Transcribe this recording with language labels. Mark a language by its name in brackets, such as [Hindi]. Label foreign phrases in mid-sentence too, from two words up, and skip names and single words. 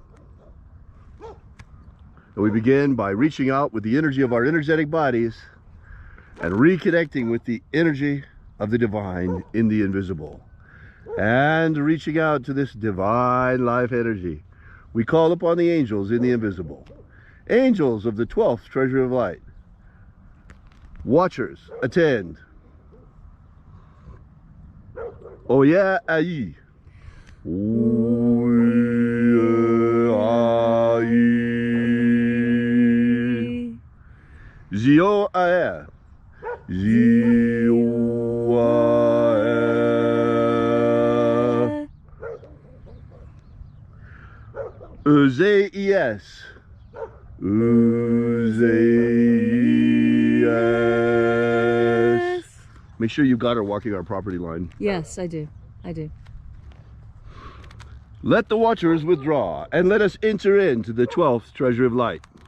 [English] And we begin by reaching out with the energy of our energetic bodies and reconnecting with the energy of the divine in the invisible. And reaching out to this divine life energy, we call upon the angels in the invisible. Angels of the 12th treasury of light. Watchers, attend. Oya ayi. Oya ayi. Zio ae. Zio ae. Uzeis. Uzeis. Make sure you got her walking our property line. Yes, I do. Let the watchers withdraw, and let us enter into the 12th treasury of light.